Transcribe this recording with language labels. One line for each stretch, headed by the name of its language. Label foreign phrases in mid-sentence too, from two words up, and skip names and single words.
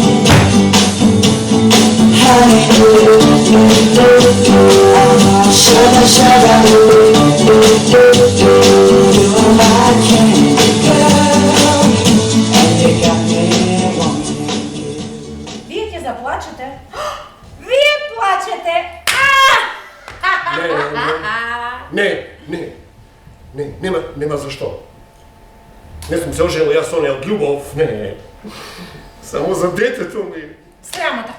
English: Honey, sugar, sugar, you are my candy girl, and you got me wanting you.
Macedonian: Вие ќе заплачете? Вие плачете? Нема зашто. Не сум се оженил јас со неја од љубов, не. Само за детето ми. Срамота.